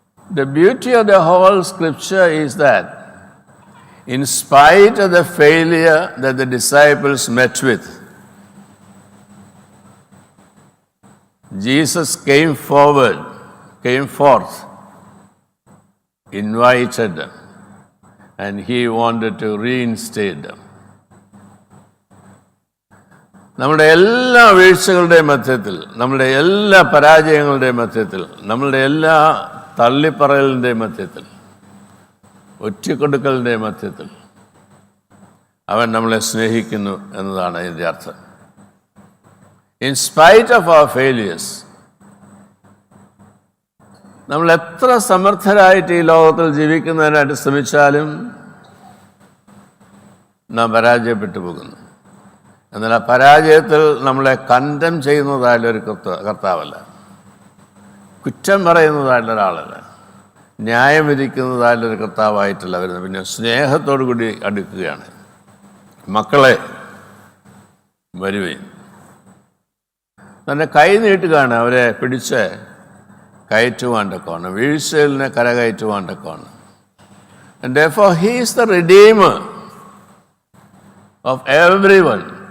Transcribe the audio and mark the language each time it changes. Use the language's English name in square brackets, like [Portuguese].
[English] The beauty of the whole scripture is that in spite of the failure that the disciples met with, Jesus came forth, invited them, and He wanted to reinstate them. [Malayalam] നമ്മുടെ എല്ലാ വീഴ്ചകളുടെയും മധ്യത്തിൽ, നമ്മുടെ എല്ലാ പരാജയങ്ങളുടെയും മധ്യത്തിൽ, നമ്മുടെ എല്ലാ തള്ളിപ്പറയലിൻ്റെ മധ്യത്തിൽ, ഒറ്റിക്കൊടുക്കലിൻ്റെ മധ്യത്തിൽ അവൻ നമ്മളെ സ്നേഹിക്കുന്നു എന്നതാണ് ഇതിൻ്റെ അർത്ഥം. [English] in spite of our failures, [Malayalam] നമ്മൾ എത്ര സമർത്ഥരായിട്ട് ഈ ലോകത്തിൽ ജീവിക്കുന്നതിനായിട്ട് ശ്രമിച്ചാലും നാം പരാജയപ്പെട്ടു പോകുന്നു. എന്നാൽ ആ പരാജയത്തിൽ നമ്മളെ കണ്ടം ചെയ്യുന്നതായാലൊരു കർത്താവല്ല, കുറ്റം പറയുന്നതായുള്ള ഒരാളല്ല, ന്യായം വിധിക്കുന്നതായാലൊരു കർത്താവായിട്ടല്ല വരുന്നത്. പിന്നെ സ്നേഹത്തോടു കൂടി അടുക്കുകയാണ്. മക്കളെ വരുവേൻ, തന്നെ കൈ നീട്ടുകയാണ് അവരെ പിടിച്ച് കയറ്റുവാണ്ടൊക്കെയാണ്, വീഴ്ചയിലിനെ കരകയറ്റുവാണ്ടൊക്കെയാണ്. [English] And therefore he is the redeemer of everyone.